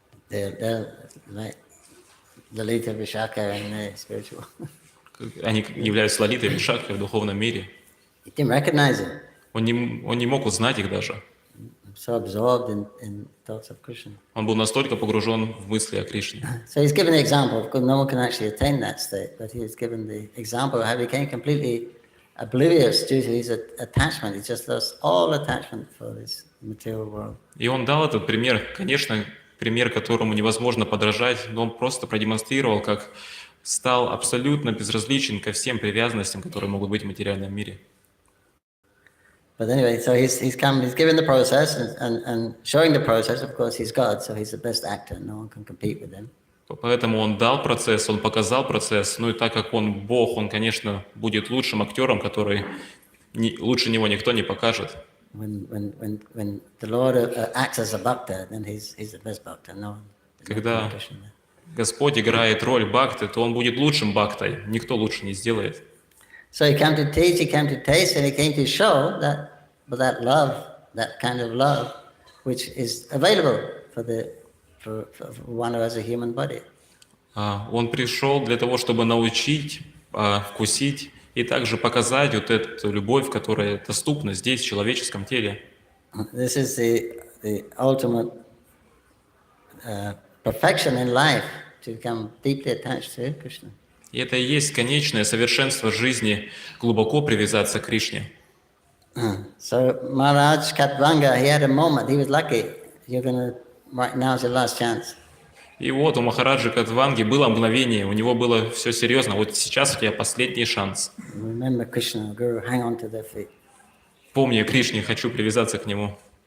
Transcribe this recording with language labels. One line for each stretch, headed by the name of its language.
English: They're like Lalita Vishaka in the spiritual.
Russian: Они являются Лалитой и Вишакхой в духовном мире.
English: He didn't recognize it.
Russian: Он не мог узнать их даже.
English: So absorbed in thoughts of Krishna.
Russian: Он был настолько погружен в мысли о Кришне.
English: So he's given the example. Of course, no one can actually attain that state, but he's given the example of how he became completely oblivious due to his attachment. He just lost all attachment for this material world.
Russian: И он дал этот пример, конечно, пример, которому невозможно подражать, но он просто продемонстрировал, как стал абсолютно безразличен ко всем привязанностям, которые могут быть в материальном мире.
English: But anyway, so he's given the process and showing the process. Of course, he's God, so he's the best actor. No one can compete with him.
Russian: Поэтому он дал процесс, он показал процесс, ну и так как он Бог, он, конечно, будет лучшим актером, который лучше него никто не покажет.
English: When the Lord acts as a bhakta, then he's the best bhakta. No one.
Russian: Когда Господь играет роль бхакты, то он будет лучшим бхактой, никто лучше не сделает.
English: So he came to teach, he came to taste, and he came to show that love, that kind of love, which is available for one who has a human body.
Russian: Он пришел для того, чтобы научить, вкусить и также показать вот эту любовь, которая доступна здесь, в человеческом теле.
English: This is the ultimate perfection in life, to become deeply attached to Krishna.
Russian: И это и есть конечное совершенство жизни, глубоко привязаться к Кришне.
English: So Maharaj Katvanga, he had a moment. He was lucky. You're gonna right now is your last chance.
Russian: И вот у Махараджи Катванги было мгновение, у него было все серьезно. Вот сейчас у тебя последний шанс.
English: Remember Krishna, Guru, hang on to their feet.
Russian: Помни о Кришне, хочу привязаться к нему.